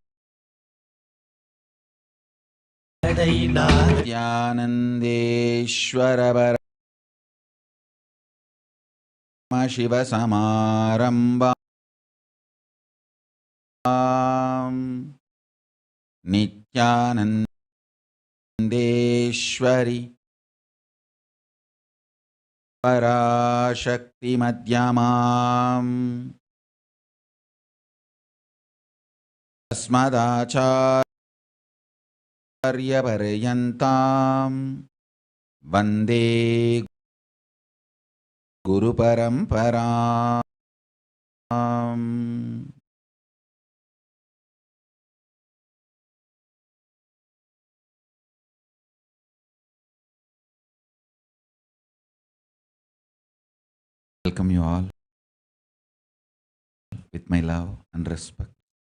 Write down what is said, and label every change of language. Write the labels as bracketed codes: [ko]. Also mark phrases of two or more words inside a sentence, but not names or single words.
[sa] ज्ञानानन्देश्वर परमशिवसमारम्भां नित्यानन्देश्वरी पराशक्ति मध्यमाम् अस्मदाचार्यपर्यन्तां वन्दे [en] गुरुपरम्पराम् Welcome you all with my love and respect.